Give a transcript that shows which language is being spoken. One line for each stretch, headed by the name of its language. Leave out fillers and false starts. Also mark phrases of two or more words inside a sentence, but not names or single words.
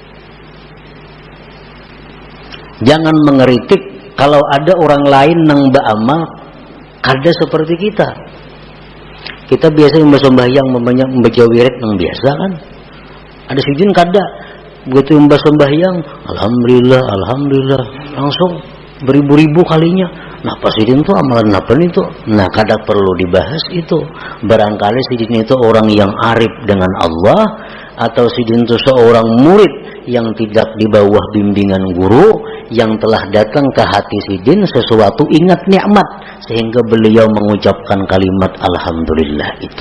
Banjar: Jangan mengeritik kalau ada orang lain yang beramal kada seperti kita.
Indonesian: Kita biasa membaca membaca wirid yang biasa kan.
Banjar: Ada sijin kada.
Indonesian: Begitu membaca alhamdulillah, alhamdulillah, langsung beribu-ribu kalinya.
Banjar: Nah, pas sidin itu amalan apa itu? Nah, kada perlu dibahas itu.
Indonesian: Barangkali sidin itu orang yang arif dengan Allah, atau sidin itu seorang murid yang tidak di bawah bimbingan guru, yang telah datang ke hati sidin sesuatu ingat nikmat sehingga beliau mengucapkan kalimat alhamdulillah itu.